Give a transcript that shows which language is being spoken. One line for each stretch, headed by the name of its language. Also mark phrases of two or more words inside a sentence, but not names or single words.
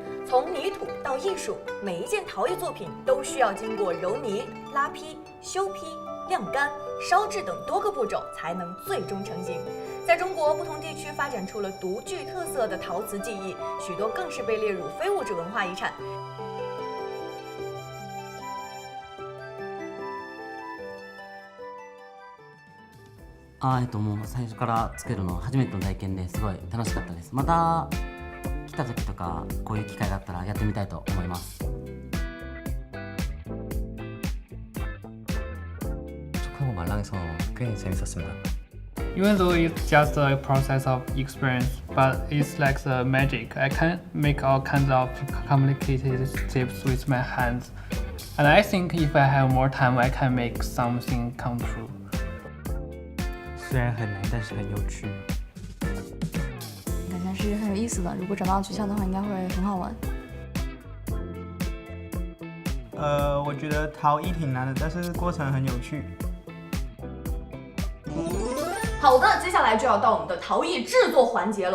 Chinese: 从泥土到艺术，每一件陶艺作品都需要经过揉泥、拉坯、修坯、晾干、烧制等多个步骤，才能最终成型。在中国不同地区发展出了独具特色的陶瓷技艺，许多更是被列入非物质文化遗产。
Japanese: もう最初から作るの初めての体験ですごい楽しかったです。また来た時とかこういう機会があったらやってみたいと思います。
Korean: 촉하고 말랑해서 꽤 재밌었습니다.
English: Even though it's just a process of experience, but it's like the magic. I can make all kinds of complicated shapes with my hands, and I think if I have more time, I can make something come true.
Chinese: 虽然很难，但是很有趣。感觉是很有意思的。如果找到诀窍的话，应该会很好玩。我觉得陶艺挺难的，但是过程很有趣。好的，接下来就要到我们的陶艺制作环节了。